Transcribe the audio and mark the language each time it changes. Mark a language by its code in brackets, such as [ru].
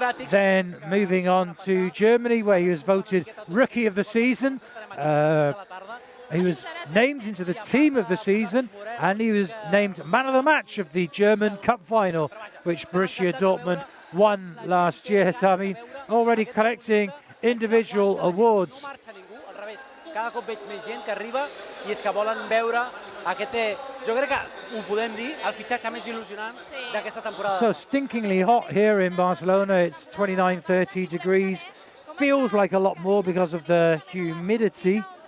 [en] Then moving on to Germany, where he was voted Rookie of the Season. He was named into the Team of the Season, and he was named Man of the Match of the German Cup Final, which Borussia Dortmund won last year. So, I mean, already collecting individual awards. [ca] Cada cop veig més gent que arriba i és que volen veure aquest, jo crec que ho podem dir, el fitxatge més il·lusionant d'aquesta temporada. [en] So stinkingly hot here in Barcelona. It's 29-30 degrees. Feels like a lot more because of the humidity.